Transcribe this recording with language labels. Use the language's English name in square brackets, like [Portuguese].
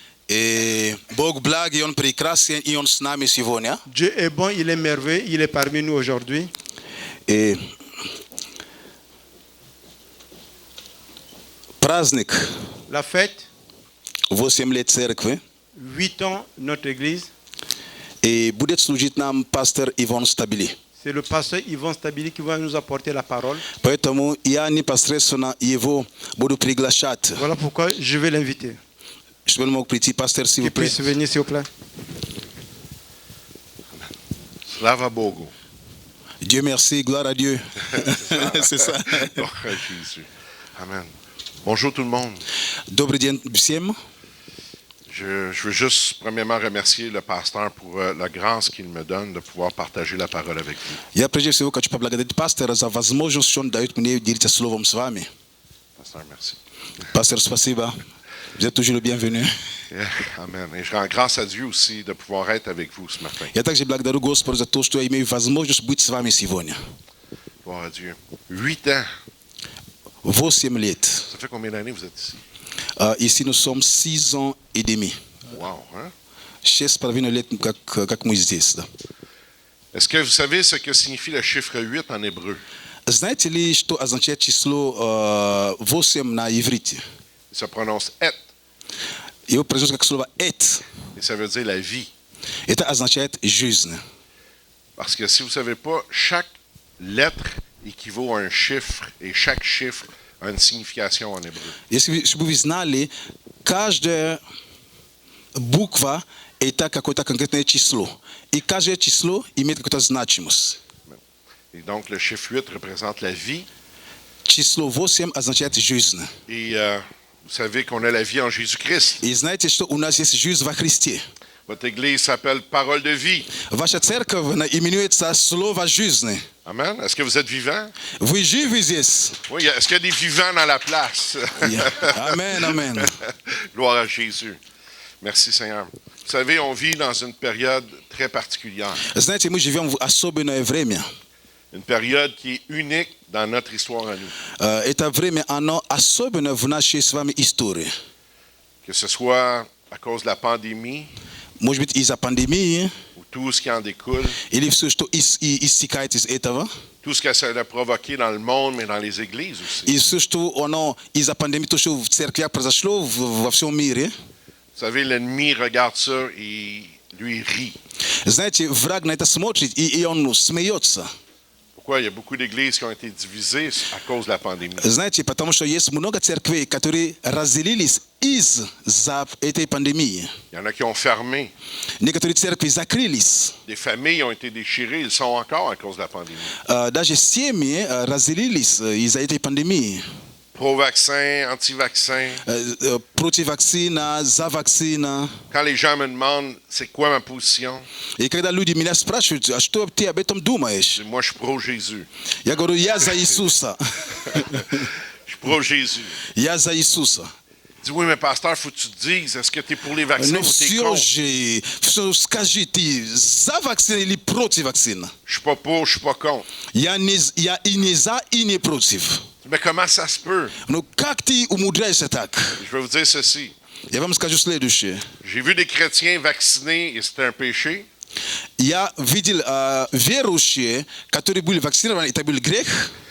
[Russian] И Бог благ, и Он прекрасен, и Он с нами сегодня. [French] Dieu est bon, il est merveilleux, il est parmi nous aujourd'hui. [Russian] И праздник [French] La fête, [Russian] 8 лет церкви. [French] 8 ans, notre église, [Russian] И будет служить нам пастор Иван Стабили. [French] c'est le pasteur Yvon Stabili qui va nous apporter la parole. [Russian] Поэтому я непосредственно его буду приглашать. [French] Voilà pourquoi je vais l'inviter. [Russian] Чтобы он мог прийти, пастор, [French] s'il vous plaît. puisse venir, s'il vous plaît. [Russian] Slava Bogu. [French] Dieu merci, gloire à Dieu. C'est ça. Gloire à Jésus. Amen. Bonjour tout le monde. [Russian] Добрый день всем. [French] Je veux juste premièrement remercier le pasteur pour la grâce qu'il me donne de pouvoir partager la parole avec vous. [Russian] Я прежде всего хочу поблагодарить пастора за возможность, что он дает мне делиться словом с вами. [French] Pasteur, merci. [Russian] Пастор, спасибо. [French] Vous êtes toujours le bienvenu. [English] Yeah, amen. [French] Et je rends grâce à Dieu aussi de pouvoir être avec vous ce matin. [Russian] Я также благодарю Господа за то, что я имею возможность быть с вами сегодня. [French] Gloire à Dieu. 8 ans. [Russian] 8 лет. [French] Ça fait combien d'années vous êtes ici? Ici, nous sommes 6 ans et demi. Wow, hein? [Russian] 6,5 лет, как мы здесь. Да. [French] Est-ce que vous savez ce que signifie le chiffre 8 en hébreu? [Russian] Знаете ли, что означает число 8 на иврите? [French] Il se prononce et. [Russian] Его произносят как слово «эт». [French] Et ça veut dire la vie. [Russian] Это означает «жизнь». [French] Parce que si vous ne savez pas, chaque lettre équivaut à un chiffre et chaque chiffre a une signification en hébreu. [Russian] Если бы вы знали, каждая bukva je ta kako je ta konkretno číslo. I kaže číslo ima kakva značimost. [French] Et donc, le chiffre 8 représente la vie. [Russian] Číslo 8 означает жизнь. [French] Et vous savez qu'on a la vie en Jésus-Christ. [Russian] И знаете, что у нас есть жизнь во Христе. [French] Votre église s'appelle Parole de vie. [Russian] Ваша церковь именуется Слово жизни. Amen. [French] Est-ce que vous êtes vivant? [Russian] Вы живы здесь? [French] Oui. Est-ce qu'il y a des vivants dans la place? Amen, amen. Gloire à Jésus. Merci Seigneur. Vous savez, on vit dans une période très particulière. [Russian] Знаете, мы живем в особенное время. [French] Une période qui est unique dans notre histoire à nous. [Russian] Это время, оно особенно в нашей с вами истории. [French] Que ce soit à cause de la pandémie, [Russian] Может быть, из-за пандемии, [French] ou tout ce qui en découle, [Russian] или все, что истекает из этого, [French] tout ce que ça a provoqué dans le monde, mais dans les églises aussi. [Russian] и все, что оно из-за пандемии, то, что в церквях произошло во всем мире. [French] Vous savez, l'ennemi regarde ça et lui rit. [Russian] Знаете, враг на это смотрит, и он смеется. [French] Pourquoi? Il y a beaucoup d'églises qui ont été divisées à cause de la pandémie. [Russian] Знаете, потому что есть много церквей, которые разделились из-за этой пандемии. [French] Il y en a qui ont fermé. [Russian] Некоторые церкви закрылись. [French] Des familles ont été déchirées, ils sont encore à cause de la pandémie. [Russian] Даже семьи разделились из-за этой пандемии. [French] Pro-vaccin, anti-vaccin. [Russian] Против вакцина, за вакцина. [French] Quand les gens me demandent c'est quoi ma position, [Russian] И когда люди меня спрашивают, а что ты об этом думаешь? [French] moi je suis pro-Jésus. [Russian] Я говорю, я за Иисуса. [French] Je suis pro-Jésus. [Russian] Я за Иисуса. [French] Il dit oui, mais pasteur, faut que tu te dises, est-ce que tu es pour les vaccins [Russian] Но [French] ou tu es [Russian] все [French] contre? [Russian] же, скажи, ты за вакцину или против вакцины? [French] Je suis pas pour, je suis pas contre. [Russian] Я и не за, и не против. [French] Mais comment ça se peut? [Russian] Но как ты умудряешься так? [French] Je vais vous dire ceci. [Russian] Я вам скажу следующее. [French] J'ai vu des chrétiens vaccinés et c'était un péché. [Russian] Я видел верующие, которые были вакцинированы, это был грех.